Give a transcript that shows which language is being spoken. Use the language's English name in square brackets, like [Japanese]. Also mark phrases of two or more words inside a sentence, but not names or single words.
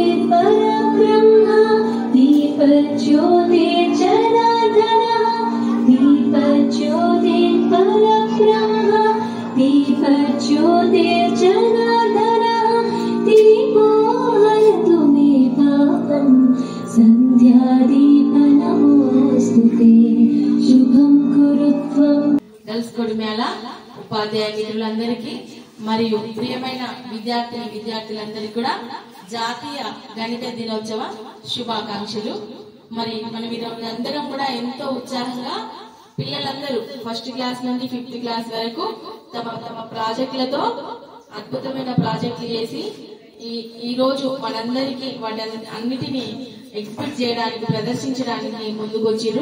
[Sanskrit] परब्रह्म दीपज्योति जनार्दनः दीपज्योति परब्रह्म दीपज्योति जनार्दनः दीपो हरतु मे पापं संध्यादीप नमोस्तुते शुभं कुरु त्वं [Telugu] గర్ల్స్ కొడిమేళ ఉపాధ్యాయ మిత్రులందరికీ మరియు ప్రియమైన విద్యార్థులందరికీ కూడా జాతీయ గణిత దినోత్సవ శుభాకాంక్షలు. మరి మనం అందరం కూడా ఎంతో ఉత్సాహంగా పిల్లలందరూ [English] first class [Telugu] నుండి 5th క్లాస్ వరకు తమ తమ ప్రాజెక్టులతో అద్భుతమైన ప్రాజెక్టులు చేసి ఈ రోజు మనందరికీ అన్నిటినీ ఎగ్జిబిట్ చేయడానికి ప్రదర్శించడానికి ముందుకొచ్చిరు.